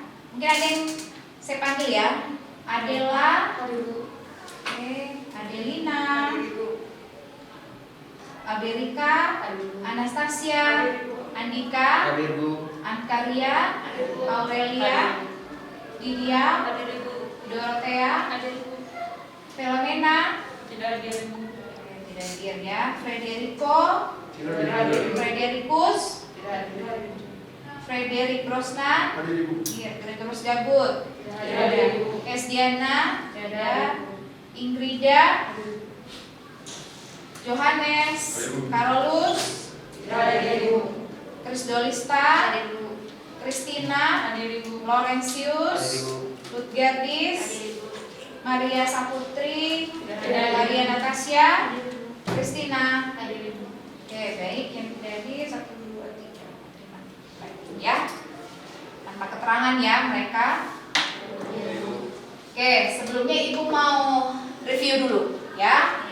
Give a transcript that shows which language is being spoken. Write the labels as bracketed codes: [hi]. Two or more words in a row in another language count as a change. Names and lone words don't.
[id] Mungkin ada yang saya panggil ya. Adela, oke, Adelina, Amerika, Anastasia, Andika, Ankaria, Aurelia, Lydia, Dorothea, Filomena, tidak hadir ya. Frederico, Fredericus, Frederik Rosna, Gregorus Gabut, Esdiana, Ingrida, Johannes, Carolus, Krisdolista, Kristina, Laurentius, Lutgerdis, Maria Saputri, Maria Natasha, Kristina. Oke, baik. Yang tidak hadir 1, 2, 3, 5. Ya, tanpa keterangan ya mereka. Oke, sebelumnya Ibu mau review dulu ya.